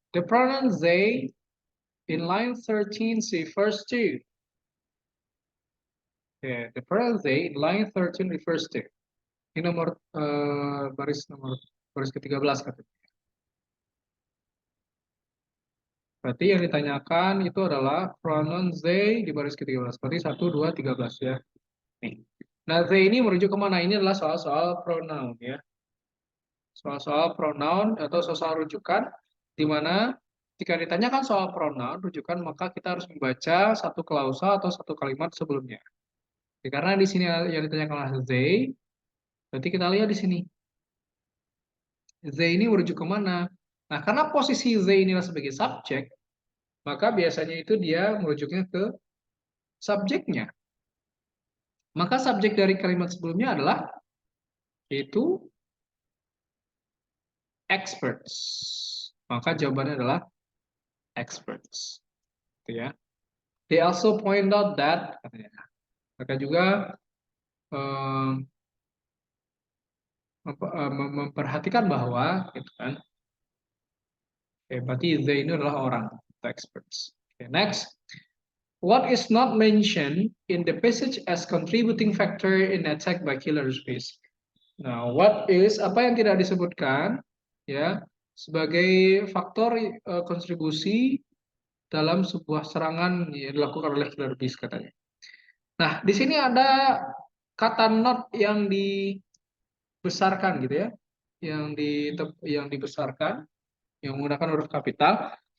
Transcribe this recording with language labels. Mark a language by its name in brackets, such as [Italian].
[English] The pronoun they in line 13 see first to. Okay, the pronoun they in line 13 refers to. [Indonesian] Ini nomor baris ke-13 katanya. Berarti yang ditanyakan itu adalah pronoun they di baris ke-13. Berarti 1, 2, 13 ya. Nih. Nah, they ini merujuk kemana? Ini adalah soal-soal pronoun ya. Soal-soal pronoun atau soal rujukan di mana jika ditanyakan soal pronoun rujukan maka kita harus membaca satu klausa atau satu kalimat sebelumnya. Ya, karena di sini yang ditanyakan adalah they, berarti kita lihat di sini they ini merujuk kemana? Nah, karena posisi they inilah sebagai subjek, maka biasanya itu dia merujuknya ke subjeknya. Maka subjek dari kalimat sebelumnya adalah yaitu experts. Maka jawabannya adalah experts. Gitu ya. [English] They also point out that katanya. [Indonesian] Mereka juga eh, memperhatikan bahwa gitu kan. Oke, berarti they ini adalah orang, [English] the experts. Okay, next. What is not mentioned in the passage as contributing factor in attack by killer bees? [Indonesian] Nah, [English] what is [Indonesian] apa yang tidak disebutkan ya sebagai faktor kontribusi dalam sebuah serangan yang dilakukan oleh killer bees katanya. Nah, di sini ada kata not yang dibesarkan gitu ya, yang dibesarkan, yang menggunakan huruf kapital.